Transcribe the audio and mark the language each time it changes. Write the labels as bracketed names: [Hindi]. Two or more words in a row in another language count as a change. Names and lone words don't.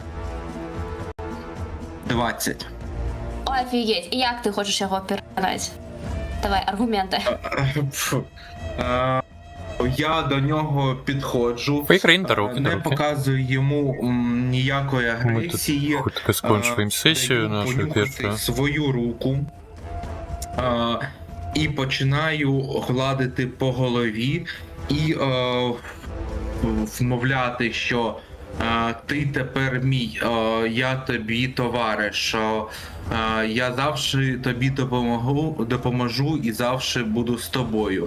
[Ukrainian] 20. Офігеть, і як ти хочеш його переконати? Давай, аргументи. Я до нього підходжу, [Russian] Поиграем на руки, не на руки. [Ukrainian] показую йому ніякої [Russian] Мы [Ukrainian] агресії. [Russian] тут хоть скончивааем сессию [Ukrainian] Даю [Russian] нашу [Ukrainian] понюхати [Russian] первую. [Ukrainian] свою руку і починаю гладити по голові і вмовляти, що ти тепер мій, я тобі товариш, я завжди тобі допоможу і завжди буду з тобою.